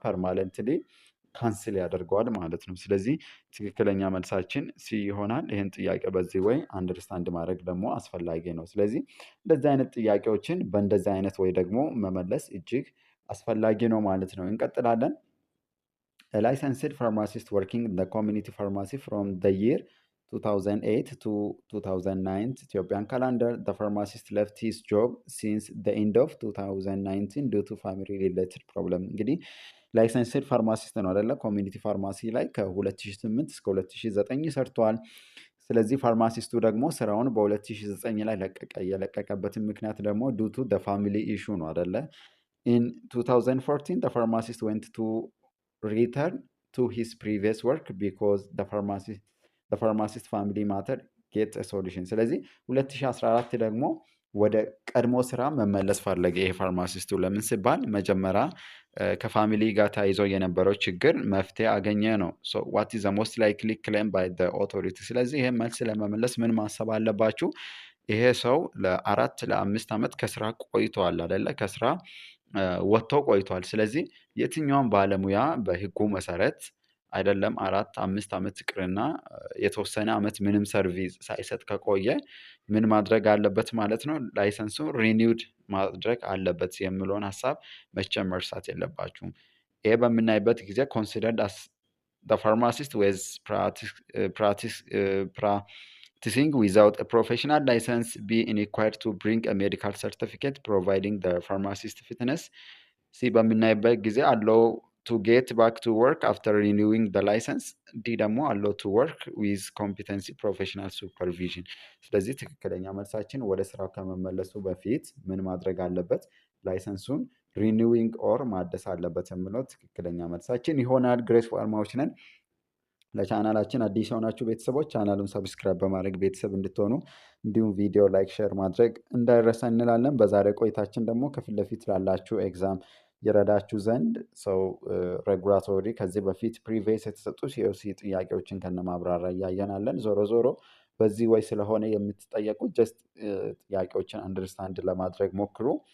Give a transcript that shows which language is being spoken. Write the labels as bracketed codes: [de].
[am] ፐርማነንትሊ ካንስል ያደርገዋል ማለት ነው። ስለዚህ ትክክለኛ መልሳችን ሲ ይሆናል። ይህን ጥያቄ በዚህ ወይ አንደርስታንድ ማድረግ ደግሞ አስፈላጊ ነው። ስለዚህ እንደዚህ አይነት ጥያቄዎችን በእንደዚህ አይነት ወይ ደግሞ መመለስ እጅግ አስፈላጊ ነው ማለት ነው። እንቀጥላለን። [en] ላይሰንስድ ፋርማሲስት ወርኪንግ ኢን ዘ ኮሚኒቲ ፋርማሲ ፍሮም ዘ ይር 2008 to 2009 Ethiopian calendar. The pharmacist left his job since the end of 2019 due to family related problem. [am] እንግዲህ ላይሰንስድ ፋርማሲስት ነው አይደለ? ኮሚኒቲ ፋርማሲ ላይ ከ2008 እስከ 2009 ሰርተዋል። ስለዚህ ፋርማሲስቱ ደግሞ ስራውን በ2009 ላይ ለቀቀ። የለቀቀበትን ምክንያት ደግሞ ዱ ቱ ደ ፋሚሊ ኢሹ ነው አይደለ? [en] ኢን 2014 the pharmacist went to return to his previous work because the pharmacist family matter get a solution. [am] ስለዚህ 2014 ደግሞ ወደ ቀድሞ ስራ መመለስ ፈለገ ይሄ ፋርማሲስቱ። ለምን ሲባል መጀመሪያ ከፋሚሊ ጋር ተያይዞ የነበረው ችግር መፍትሄ አገኘ ነው። [en] what is the most likely claim by the authority? [am] ስለዚህ ይሄ መልስ ለመመለስ ምን ማሰብ አለባችሁ? ይሄ ሰው ለ4 ለ5 ዓመት ከስራ ቆይቷል አይደለ? ከስራ ወጥቶ ቆይቷል። ስለዚህ የትኛውም ባለሙያ በህጉ መሰረት አይደለም 4-5 ዓመት ይቅርና የተወሰነ ዓመት ምንም ሰርቪስ ሳይሰጥ ከቆየ ምን ማድረግ አለበት ማለት ነው? ላይሰንሱ ሪኒውድ ማድረግ አለበት የሚለውን ሀሳብ መቼም መርሳት የለባችሁም። ይሄ በምናይበት ጊዜ ኮንሲደርድ አስ [en] the pharmacist was practicing without a professional license be required to bring a medical certificate providing the pharmacist fitness? [am] ሲ በምናይበት ጊዜ አለው [en] to get back to work after renewing the license። [am] ዲ ደግሞ አለው [en] to work with competency professional supervision። [am] ስለዚህ ትክክለኛ መልሳችን ወደ ስራው ከመመለሱ በፊት ምን ማድረግ አለበት? ላይሰንሱን ሪኒዊንግ ኦር ማደስ አለበት የሚለው ትክክለኛ መልሳችን ይሆናል። ግሬስ ፋርማዎች ነን። ለቻናላችን አዲስ የሆናችሁ ቤተሰቦች ቻናሉን ሰብስክራይብ በማድረግ ቤተሰብ እንድትሆኑ እንዲሁም ቪዲዮ ላይክ፣ ሼር ማድረግ እንዳይረሳ እንላለን። በዛሬ ቆይታችን ደግሞ ከፊት ለፊት ላላችሁ ኤግዛም ይረዳችሁ ዘንድ ሰው ሬጉላቶሪ ከዚህ በፊት ፕሪቪየስ የተሰጡ ሲኦሲ ጥያቄዎችን ከነማብራሪያ እያየናለን። ዞሮ ዞሮ በዚህ ወይ ስለሆነ የምትጠየቁት ጀስት ጥያቄዎችን አንደርስታንድ ለማድረግ ሞክሩ።